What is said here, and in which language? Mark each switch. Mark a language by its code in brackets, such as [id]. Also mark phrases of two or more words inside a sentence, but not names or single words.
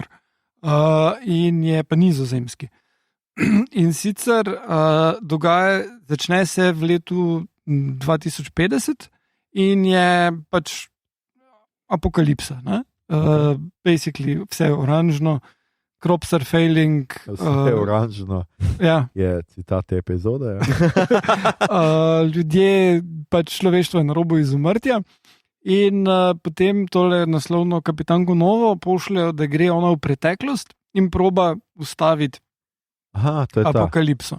[sl] In je pa nizozemski. In sicer začne se v letu 2050 in je pač apokalipsa. Basically vse oranžno, [en] crops are failing. [sl] Vse oranžno. Je citat te epizode. Ljudje, pač človeštvo je na robu izumrtja in potem tole naslovno Kapitanko Novo pošljajo, da gre ona v preteklost in proba ustaviti apokalipso.